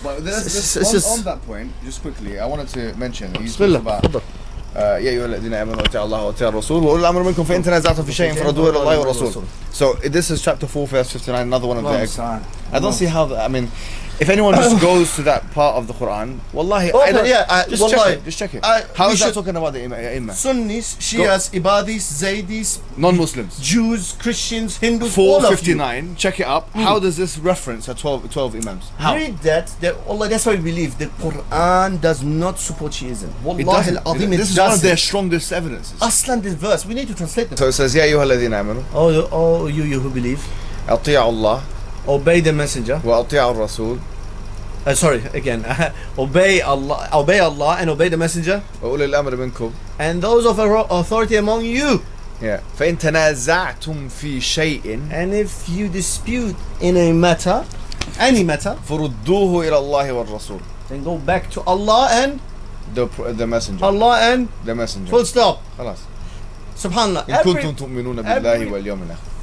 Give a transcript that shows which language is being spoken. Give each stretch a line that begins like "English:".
English: But on that point, just quickly, I wanted to mention. He's talking about.
Arabic: يا أيها الذين آمنوا أطيعوا الله وأطيعوا الرسول وأولي الأمر منكم فإن تنازعتم في شيء فردوه إلى الله والرسول.
English: So this is chapter 4 verse 59, another one of the. I don't see how. I mean, if anyone just goes to that part of the Quran, wallahi, just check it. How is that talking about the Imam? Sunnis, Shias, Ibadis, Zaydis, non-Muslims, Jews, Christians, Hindus, 459. Check it up. How does this reference 12 Imams? How? Read that. Allah, that's why we believe the Quran does not support Shiism.
Arabic: Wallahi al-Azim,
English: this is one of their strongest evidences. Aslan, this verse, we need to translate it.
Arabic: So it says, يا أيها الذين آمنوا.
English: Oh, you who believe.
Arabic: أطيعوا الله.
English: Obey the messenger.
Arabic: وأطيعوا الرسول.
English: Sorry, again. Obey Allah and obey the messenger.
Arabic: وأولي الأمر منكم.
English: And those of authority among you.
Arabic: Yeah. فإن تنازعتم في شيء.
English: And if you dispute in a matter, any matter,
Arabic: فردوه إلى الله والرسول.
English: Then go back to Allah and the messenger. Allah and the messenger. Full stop.
Arabic: خلاص. Subhanallah. إن كنتم تؤمنون بالله واليوم الآخر.